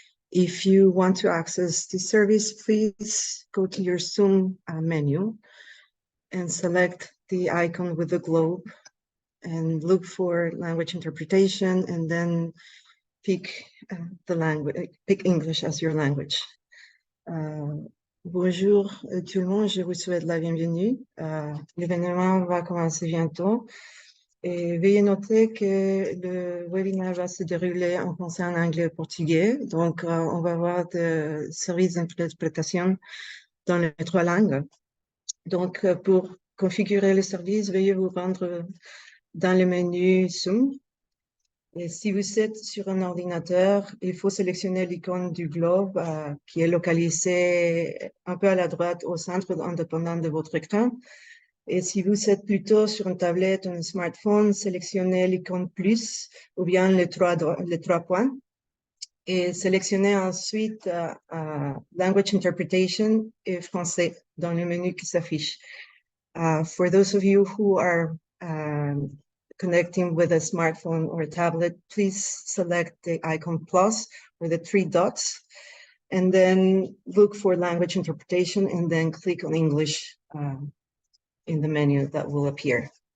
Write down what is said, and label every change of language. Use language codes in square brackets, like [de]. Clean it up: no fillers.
[en] If you want to access this service, please go to your Zoom menu and select the icon with the globe and look for language interpretation, and then pick the language, pick English as your language. [fr] Bonjour tout le monde, je vous souhaite la bienvenue. L'événement va commencer bientôt. Et veuillez noter que le webinaire va se dérouler en français, en anglais et portugais. Donc, on va avoir des services d'interprétation dans les trois langues. Donc, pour configurer le service, veuillez vous rendre dans le menu Zoom. Et si vous êtes sur un ordinateur, il faut sélectionner l'icône du globe qui est localisée un peu à la droite au centre indépendant de votre écran. Et si vous êtes plutôt sur une tablette ou un smartphone, sélectionnez l'icône plus ou bien les trois points. Et sélectionnez ensuite Language Interpretation et Français dans le menu qui s'affiche. [en] For those of you who are connecting with a smartphone or a tablet, please select the icon plus or the three dots, and then look for language interpretation, and then click on English in the menu that will appear.